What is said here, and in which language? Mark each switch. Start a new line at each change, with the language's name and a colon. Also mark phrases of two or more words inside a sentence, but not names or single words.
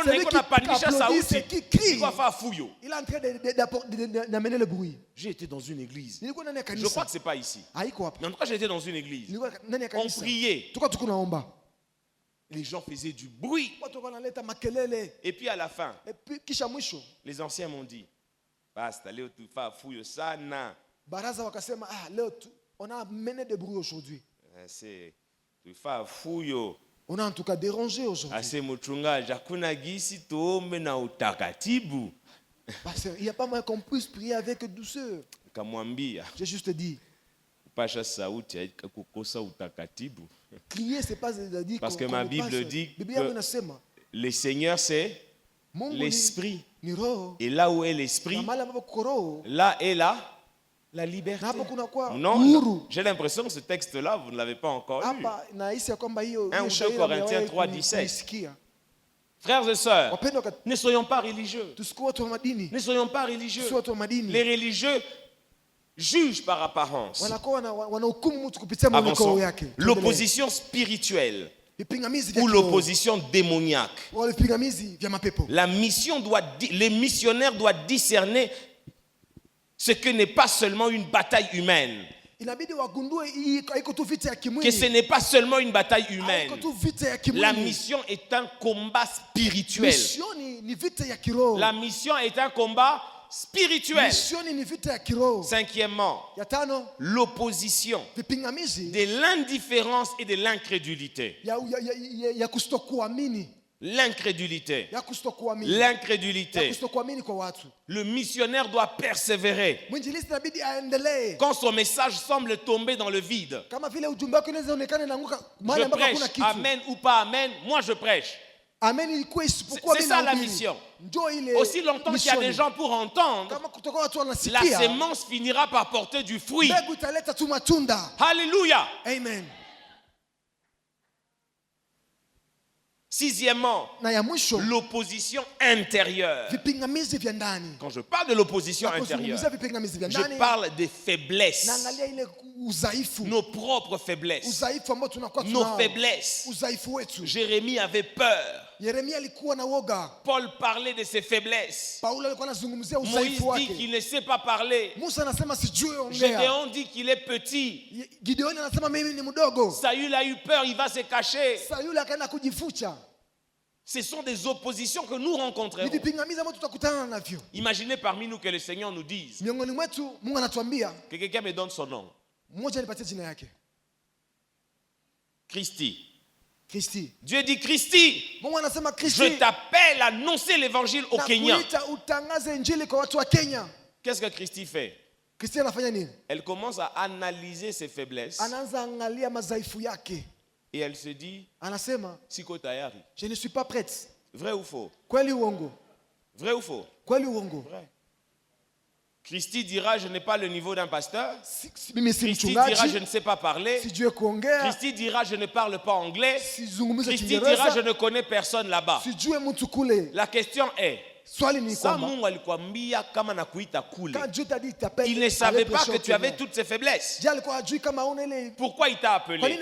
French: Celui
Swahili: iko
French: qui
Swahili: napandisha
French: applaudit,
Swahili: sauti,
French: c'est qui crie.
Swahili: iko afaa fuyo.
French: Il est en train d'amener le bruit. J'ai été dans une église.
Swahili: Nilikuwa ndani ya
French: Je
Swahili: kanisa.
French: crois que c'est pas ici.
Swahili: Haiko hapa.
French: Mais en tout cas, j'étais dans une église.
Swahili: Nilikuwa ndani ya
French: On
Swahili: kanisa.
French: priait.
Swahili: Tuko tunaomba.
French: Les gens faisaient du bruit.
Swahili: Watu wanaleta makelele.
French: Et puis à la fin, Et puis
Swahili: kisha mwisho
French: les anciens m'ont dit, basta
Swahili: leo tufaa fuyo sana. baraza wakasema leo
French: on a mené des bruits aujourd'hui.
Swahili: C'est tufaa fuyo.
French: On a en tout cas dérangé aujourd'hui.
Swahili: Ase mchungaji, hakuna gisi tuombe na utakatibu.
French: Parce qu'il n'y a pas moyen qu'on puisse prier avec douceur.
Swahili: Kamwambia,
French: J'ai juste dit,
Swahili: kupasha sauti haika kukosa utakatibu.
French: crier c'est pas dire Parce que ma Bible dit
Swahili: Biblia
French: que
Swahili: inasema
French: le Seigneur c'est
Swahili: Mungu
French: l'esprit.
Swahili: ni roho.
French: Et là où est l'esprit,
Swahili: Na mahali ambapo kuko roho,
French: là est la liberté.
Swahili: na hapo kuna kwa
French: Non,
Swahili: uhuru.
French: j'ai l'impression que ce texte-là, vous ne l'avez pas encore lu.
Swahili: Hapa nahisi ya kwamba hiyo
French: 1 ou 2
Swahili: shairi
French: Corinthiens
Swahili: hamjawahi 3:17. kuisikia.
French: Frères et sœurs,
Swahili: Wapendwa,
French: ne soyons pas religieux.
Swahili: tusikuwe watu wa madini.
French: Ne soyons pas religieux.
Swahili: Tusiwe watu wa madini.
French: Les religieux jugent par apparence.
Swahili: Wanakuwa wanahukumu mtu kupitia mwonekano
French: Avançons.
Swahili: yake.
French: L'opposition spirituelle
Swahili: Vipingamizi vya
French: ou
Swahili: kiroho.
French: l'opposition démoniaque.
Swahili: Wale vipingamizi vya mapepo.
French: Les missionnaires doivent discerner ce que n'est pas seulement une bataille humaine.
Swahili: Inabidi wagundue hii haiko tu vita ya
French: Que
Swahili: kimwili.
French: ce n'est pas seulement une bataille humaine.
Swahili: Haiko tu vita ya
French: La
Swahili: kimwili.
French: mission est un combat spirituel.
Swahili: Mission ni vita ya kiroho.
French: La mission est un combat spirituel.
Swahili: Mission ni vita ya kiroho.
French: Cinquièmement,
Swahili: Ya tano,
French: l'opposition
Swahili: vipingamizi
French: de l'indifférence et de l'incrédulité.
Swahili: ya kustokuamini.
French: L'incrédulité.
Swahili: Ya kustokuamini.
French: L'incrédulité.
Swahili: Ya kustokuamini kwa watu.
French: Le missionnaire doit persévérer.
Swahili: Mwinjilisti inabidi aendelee.
French: Quand son message semble tomber dans le vide.
Swahili: Kama vile ujumbe wake unaweza onekana inaanguka mahali
French: Je
Swahili: ambapo
French: prêche,
Swahili: hakuna kitu.
French: amen ou pas amen, moi je prêche.
Swahili: Amen ilikuwa isipokuwa
French: C'est
Swahili: mimi
French: ça la
Swahili: nahubiri.
French: mission.
Swahili: Njoo ile
French: Aussi longtemps qu'il y a des
Swahili: misioni.
French: gens pour entendre,
Swahili: Kama kutoka watu
French: la
Swahili: wanasikia,
French: sémence finira par porter du fruit.
Swahili: mbegu italeta tu matunda. Alléluia. Amen.
French: Sixièmement,
Swahili: Na ya mwisho,
French: l'opposition intérieure.
Swahili: vipingamizi vya ndani.
French: Quand je parle de l'opposition
Swahili: Napozungumzia
French: intérieure,
Swahili: vipingamizi vya
French: je
Swahili: ndani,
French: parle des faiblesses,
Swahili: naangalia ile udhaifu.
French: nos propres faiblesses,
Swahili: Udhaifu ambao tunakuwa
French: nos
Swahili: tunao.
French: faiblesses.
Swahili: Udhaifu wetu.
French: Jérémie avait peur.
Swahili: Yeremia alikuwa na woga.
French: Paul parlait de ses faiblesses.
Swahili: Paulo alikuwa anazungumzia
French: Moïse
Swahili: udhaifu
French: dit
Swahili: wake.
French: qu'il ne sait pas parler.
Swahili: Musa anasema sijui ongea.
French: Gédéon dit qu'il est petit.
Swahili: Gideoni anasema mimi ni mdogo.
French: Saül a eu peur, il va se cacher.
Swahili: Sasa yule akaenda kujificha.
French: Ce sont des oppositions que nous
Swahili: Ni
French: rencontrerons.
Swahili: vipingamizi ambavyo tutakutana navyo.
French: Imaginez parmi nous que le Seigneur nous dise
Swahili: Miongoni mwetu Mungu anatuambia,
French: que quelqu'un me donne son nom.
Swahili: mmoja nipatie jina yake. Christy. Kristi.
French: Dieu dit Christy,
Swahili: Mungu anasema
French: je
Swahili: Kristi,
French: t'appelle à annoncer l'évangile aux Kenyans.
Swahili: nakuita utangaze injili kwa watu wa Kenya.
French: Qu'est-ce que Christy fait?
Swahili: Kristi anafanya nini?
French: Elle commence à analyser ses faiblesses
Swahili: Anaanza angalia madhaifu yake.
French: et elle se dit,
Swahili: Anasema, siko tayari.
French: je ne suis pas prête. Vrai ou faux?
Swahili: Kweli uongo?
French: Vrai ou faux?
Swahili: Kweli uongo?
French: Vrai. Christy dira, je n'ai pas le niveau d'un pasteur.
Swahili: Mimi si
French: Christy dira, je
Swahili: mchungaji,
French: ne sais pas parler.
Swahili: sijue kuongea,
French: Christy dira, je ne parle pas anglais.
Swahili: sizungumze
French: Christy dira, je
Swahili: Kiingereza,
French: ne connais personne là-bas.
Swahili: sijue mtu kule.
French: La question est,
Swahili: Swali ni sa kwamba Mungu alikuambia kama nakuita kule.
French: quand Dieu t'a dit t'appelle, Il ne savait pas que tu avais toutes ces faiblesses.
Swahili: Dieu alikuwa hajui kama una ile.
French: Pourquoi il t'a
Swahili: Kwa nini
French: appelé?